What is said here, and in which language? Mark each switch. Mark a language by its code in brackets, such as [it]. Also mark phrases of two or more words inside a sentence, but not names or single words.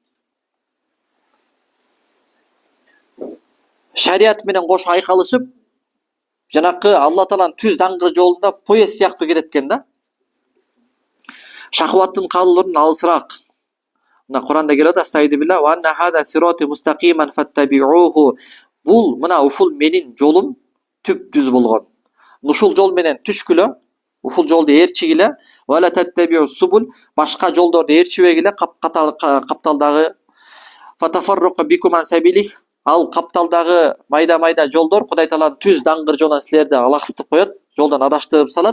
[ky] шарият менен кошо айкалышып, жанакы Алла Тааланын түз даңгыр жолунда поезд сыяктуу кетет экен да. Шахваттын каалоолорунан алысыраак. [ar] Мына Куранда келет: "أستعيذ بالله وأن هذا صراطي مستقيما فاتبعوه". [ky] Бул мына ушул менин жолум түп-түз болгон. Ушул жол менен түшкүлө, ушул жолду ээрчигиле, [ar] ولا تتبعوا السبل, [ky] башка жолдорду ээрчибегиле, капталдагы [ar] فتفرق بكم عن سبيله. [ky] Ал капталдагы майда жолдор Кудай Тааланын түз даңгыр жолунан силерди алаксытып коет, жолдон адаштырып салат.